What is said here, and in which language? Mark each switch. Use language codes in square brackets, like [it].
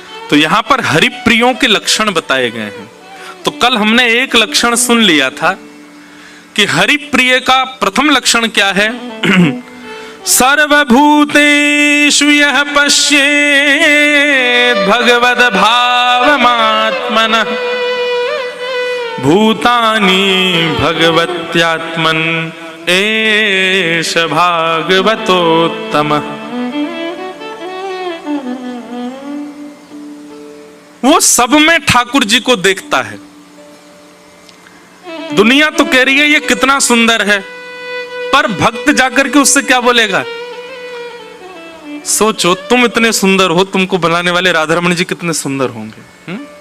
[hi] तो यहां पर हरि प्रियों के लक्षण बताए गए हैं। तो कल हमने एक लक्षण सुन लिया था कि हरि प्रिय का प्रथम लक्षण क्या है? [sa] सर्वभूतेषु यः पश्येत् भगवद् भावमात्मनः भूतानि भगवत्यात्मन् एष भागवतोत्तमः। [hi] वो सब में ठाकुर जी को देखता है। दुनिया तो कह रही है ये कितना सुंदर है, पर भक्त जाकर के उससे क्या बोलेगा? सोचो, तुम इतने सुंदर हो, तुमको बनाने वाले राधारमण जी कितने सुंदर होंगे।